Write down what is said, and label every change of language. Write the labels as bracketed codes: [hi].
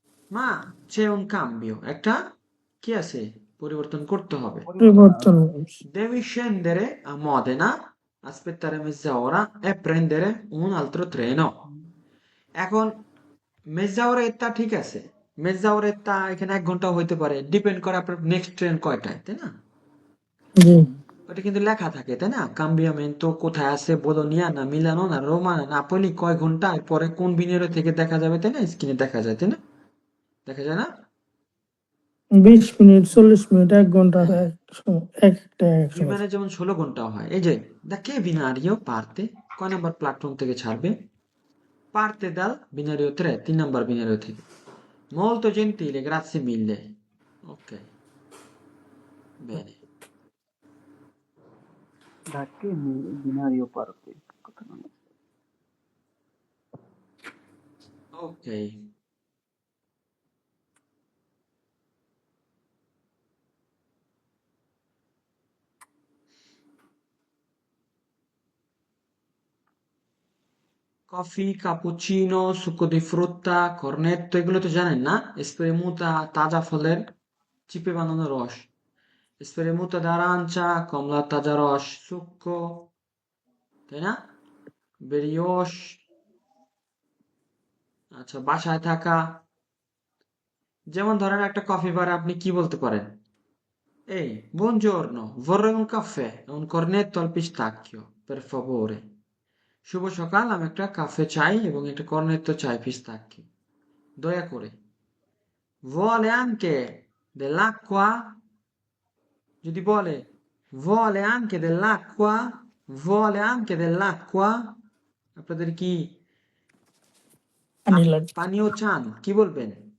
[bn] মা, [it] c'è un cambio, [bn] একটা কি আছে? পরিবর্তন করতে হবে। পরিবর্তন পরিবর্তন। [it] Devi scendere a Modena, aspettare mezz'ora e prendere un altro treno. [bn] এখন মেজাওরেত্তা ঠিক আছে, মেজাওরেত্তা এখানে 1 ঘন্টাও হইতে পারে, ডিপেন্ড করে আপনার নেক্সট ট্রেন কয়টায়, তাই না? জি। ওটা কিন্তু লেখা থাকে, তাই না? কাম্বিয়ামেন্টো কোথায় আছে, বোলোনিয়া না মিলানো না রোমা না নাপোলি, কয় ঘন্টা পরে কোন বিনিয়োগ থেকে দেখা যাবে, তাই না? স্ক্রিনে দেখা যায়, তাই না? দেখা যায় না? 20 মিনিট 40 মিনিট 1 ঘন্টা হ্যাঁ, একটা এক সময়। বিমানে যেমন 16 ঘন্টা হয়। এই যে দা কে বিনারিও পারতে কয় নাম্বার প্ল্যাটফর্ম থেকে ছাড়বে? [it] Parte dal binario 3, 3 number binario [bn] থেকে। [it] Molto gentile, grazie mille. Ok, bene. [bn] ধাক্কে বিনারিও পারতে কথা না। Ok. কফি, কাপুচিনো, সুক্কো দি ফ্রুত্তা, কর্নেত্তো এগুলো তো জানেন না? স্প্রেমুতা তাজা ফলের চিপে বানানো রস। স্প্রেমুতা d'arancia, কমলার তাজা রস, সুক্কো, তাই না? বেরিওশ, আচ্ছা বাসায় থাকা। যেমন ধরেন একটা কফি বারে আপনি কি বলতে পারেন? [it] Ehi, buongiorno, vorrei un caffè e un cornetto al pistacchio, per favore. [bn] শুভ সকাল, আমি একটা কাফে চাই এবং একটা কর্নেটো চাই পিস্তাক্কি দয়া করে। [it] Vuole anche dell'acqua? [bn] যদি বলে [it] vuole anche dell'acqua? Vuole anche dell'acqua? [bn] আপনাদের কি পানি লাগবে। পানীয় চান? কি বলবেন?